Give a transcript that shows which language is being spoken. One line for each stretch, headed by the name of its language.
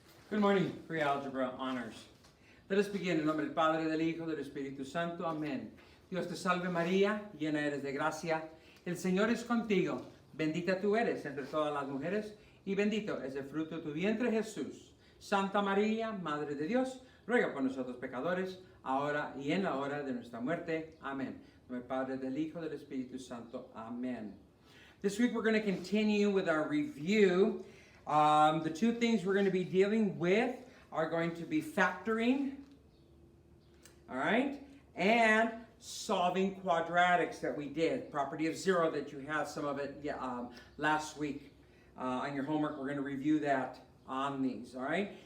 English: Good morning, Pre-Algebra Honors. Let us begin
Spanish: en nombre del Padre, del Hijo, del Espíritu Santo. Amén. Dios te salve María, llena eres de gracia. El Señor es contigo. Bendita tú eres entre todas las mujeres y bendito es el fruto de tu vientre Jesús. Santa María, Madre de Dios, ruega por nosotros pecadores, ahora y en la hora de nuestra muerte. Amén. En nombre del Padre, del Hijo, del Espíritu Santo. Amén.
English: This week we're going to continue with our review. The two things we're going to be dealing with are going to be factoring, all right, and solving quadratics that we did. Property of zero that you had some of it last week on your homework. We're going to review that on these, all right?